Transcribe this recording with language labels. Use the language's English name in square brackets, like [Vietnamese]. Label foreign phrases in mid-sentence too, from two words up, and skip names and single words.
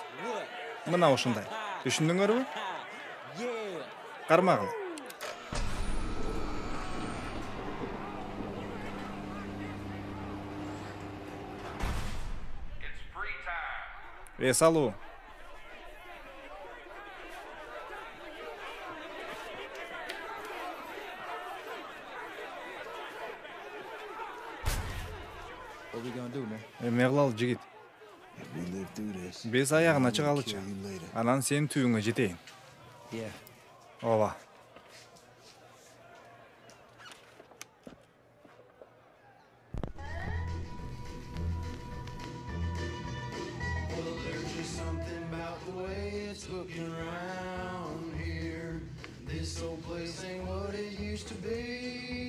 [Kyrgyz] Мына ушундай. Түшүндүңөрбү? Кармагыла. Эс алуу. [English] What we gonna do, man? [Kyrgyz] Эмне кылалы, жигит? [English] If we live through this, [Kyrgyz] Биз аягына [English] I'll [Kyrgyz] чыгалычы. [English] kill you later. [Kyrgyz] Анан сен түйүңө жетейин. [English] Yeah. [Kyrgyz] Ооба. [English] There's just something about the way it's looking around here. This old place ain't what it used to be.